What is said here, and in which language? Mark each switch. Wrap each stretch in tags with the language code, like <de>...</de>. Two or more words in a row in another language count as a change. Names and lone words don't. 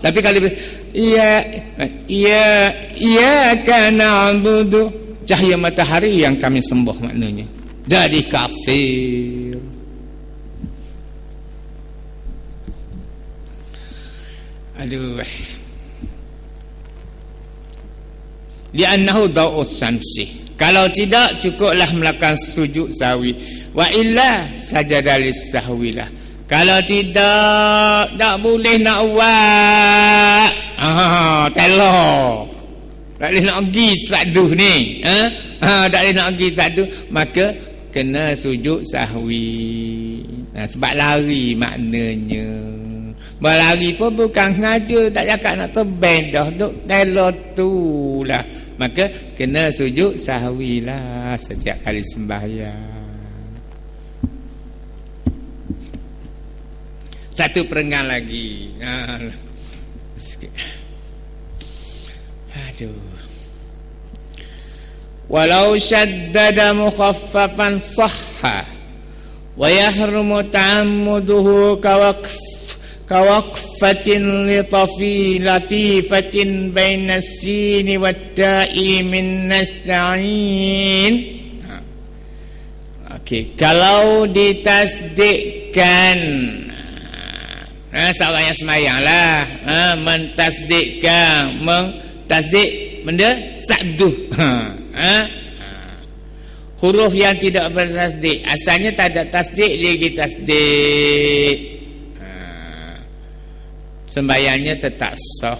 <ms>Tapi kalau</ms> <ar>إياك نعبد,</ar> <ms>cahaya matahari yang kami sembah maknanya, jadi kafir. Aduh.</ms> <ar>لأنه ضوء الشمس.</ar> <ms>Kalau tidak, cukuplah melakukan sujud sahwi.</ms> <ar>وإلا سجد للسهو.</ar> <ms>Kalau tidak, tak boleh nak buat. Telur. Tak boleh nak pergi satu ni. Tak boleh nak pergi satu. Maka kena sujud sahwi. Sebab lari maknanya. Berlari pun bukan sengaja, tak cakap nak terbang dah, duk telo tu lah. Maka kena sujud sahwi lah setiap kali sembahyang. Satu perenggan lagi. Aduh.</ms> <ar>ولو شدد مخففا صح ويحرم تعمده كوقفة لطيفة بين السين والتاء من نستعين.</ar> <ms>Okey, kalau ditasdikkan seorang yang semayang lah, mentasdikkan, mentasdik benda sabdu, huruf yang tidak bertasdik, asalnya tak ada tasdik, dia pergi tasdik, sembahyangnya tetap sah.</ms>